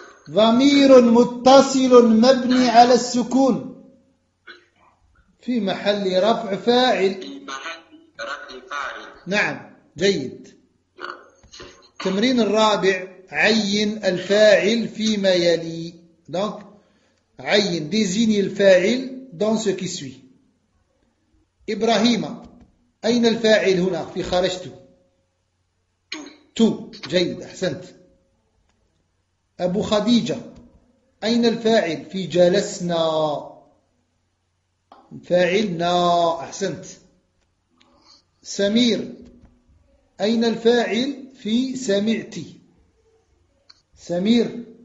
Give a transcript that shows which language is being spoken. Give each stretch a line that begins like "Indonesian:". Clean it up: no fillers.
Arabic: ضمير متصل مبني على السكون في محل رفع فاعل في محل رفع فاعل. نعم جيد. التمرين الرابع عين الفاعل فيما يلي.
French: Donc, عين désigne الفاعل dans ce qui suit.
Arabic: إبراهيم أين الفاعل هنا في خرجت؟ تو. جيد أحسنت. أبو خديجة أين الفاعل في جلسنا؟ فاعلنا أحسنت. سمير، أين الفاعل في سمعتي؟ سمير.